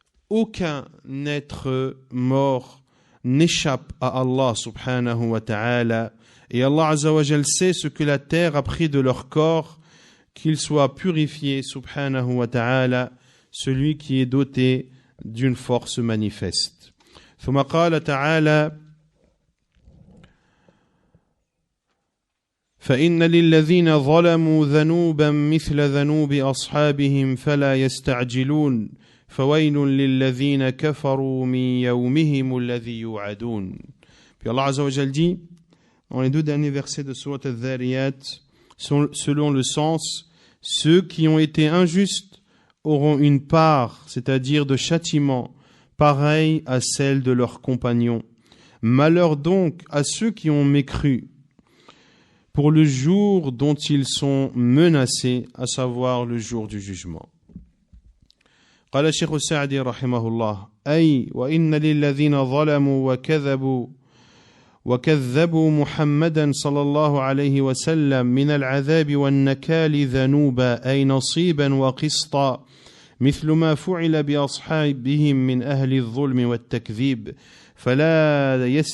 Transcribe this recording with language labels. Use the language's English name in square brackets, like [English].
[French] Aucun être mort n'échappe à Allah subhanahu wa ta'ala. Et Allah Azza wa Jal sait ce que la terre a pris de leur corps, qu'ils soient purifiés subhanahu wa ta'ala, celui qui est doté d'une force manifeste. [Arabic] ثم قال تعالى فإن للذين ظلموا ذنوبا مثل ذنوب أصحابهم فلا يستعجلون فويل للذين كفروا من يومهم الذي يوعدون. [French] Puis Allah Azza wa Jal dit dans les deux derniers versets de Surat Al-Dhariyat, selon le sens, ceux qui ont été injustes auront une part, c'est-à-dire de châtiment, pareille à celle de leurs compagnons. Malheur donc à ceux qui ont mécru pour le jour dont ils sont menacés, à savoir le jour du jugement. [Arabic] قال الشيخ السعدي رحمه الله أي وإن للذين ظلموا وكذبوا محمدا صلى الله عليه وسلم من العذاب والنكال ذنوبا أي نصيبا وقسطا مثل ما فعل بأصحابهم من أهل الظلم والتكذيب فلا